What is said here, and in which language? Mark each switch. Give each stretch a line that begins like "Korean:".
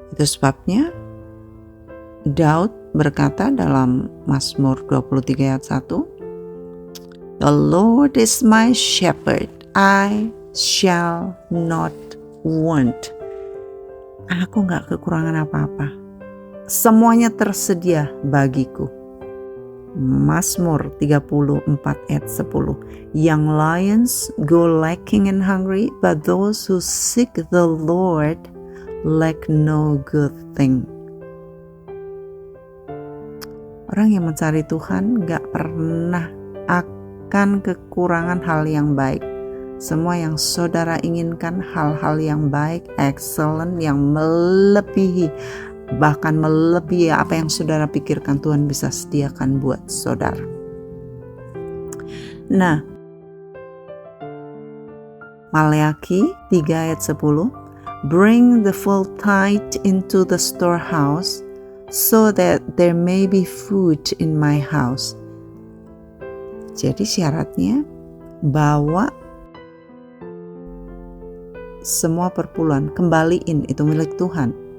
Indonesian: Itu sebabnya Daud berkata dalam Mazmur 23 ayat 1,
English: The Lord is my shepherd, I shall not want.
Indonesian: Aku gak kekurangan apa-apa. Semuanya tersedia bagiku. Mazmur 34 ayat 10.
English: Young lions go lacking and hungry, but those who seek the Lord lack no good thing.
Indonesian: Orang yang mencari Tuhan gak pernah akan kekurangan hal yang baik. Semua yang saudara inginkan, hal-hal yang baik, excellent, yang melebihi, bahkan melebihi apa yang saudara pikirkan, Tuhan bisa sediakan buat saudara. Nah, Maleakhi 3 ayat 10,
English: bring the full tithe into the storehouse, so that there may be food in my house.
Indonesian: Jadi syaratnya bawa semua perpuluhan, kembaliin, itu milik Tuhan.